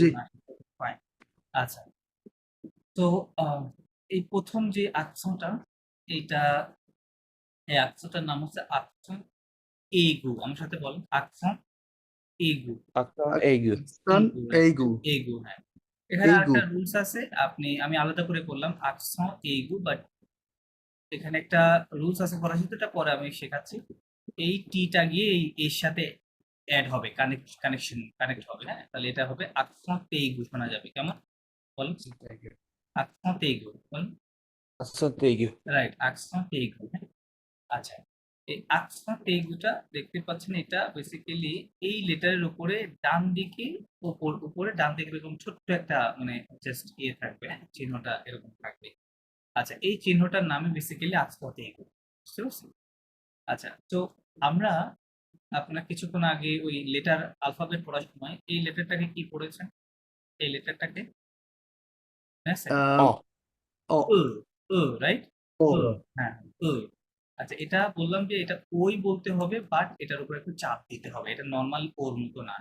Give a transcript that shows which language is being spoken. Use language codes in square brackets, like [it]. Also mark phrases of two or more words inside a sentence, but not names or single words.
[bn] ফাইন আচ্ছা তো এই প্রথম যে আকশনটা এইটা এই আকশনটার নাম হচ্ছে [fr] accent aigu [bn] আমার সাথে বলেন [fr] accent aigu [bn] একটা এইগ আকসান এগু হ্যাঁ এইগু এগু হ্যাঁ এখানে এইগু আরেকটা রুলস আছে, আমি আলাদা করে করলাম [fr] accent aigu, [bn] বাট এখানে একটা রুলস আছে ফরাসিতে, এটা পরে আমি শেখাচ্ছি। এই টিটা গিয়ে এই এর সাথে অ্যাড হবে, কানেক্ট হবে, হ্যাঁ, তাহলে এটা হবে [fr] accent aigu [bn] শোনা যাবে কেমন, বলুন, [fr] accent aigu [bn] বলুন, [fr] Accent aigu. [bn] রাইট, [fr] accent aigu, [bn] হ্যাঁ। আচ্ছা, এই [fr] accent aigu [bn] টা দেখতে পাচ্ছেন, এটা বেসিক্যালি এই লেটারের উপরে ডান দিকে, উপরে ডান দিকে এরকম ছোট্ট একটা মানে জাস্ট ইয়ে থাকবে, হ্যাঁ, চিহ্নটা এরকম থাকবে। আচ্ছা, এই চিহ্নটার নামে বেসিক্যালি [fr] accent aigu, [bn] বুঝতে পারছেন? আচ্ছা, তো আমরা আপনার কিছুক্ষণ আগে ওই [en] letter alphabet [bn] পড়ার সময় এই লেটারটাকে কি পড়েছেন, এই লেটারটাকে, হ্যাঁ স্যার, আহ, Oh. ও রাইট, ও হ্যাঁ, ও। আচ্ছা, এটা বললাম যে এটা ওই বলতে হবে, বাট এটার উপর একটু চাপ দিতে হবে, এটা নর্মাল ওর মতো না,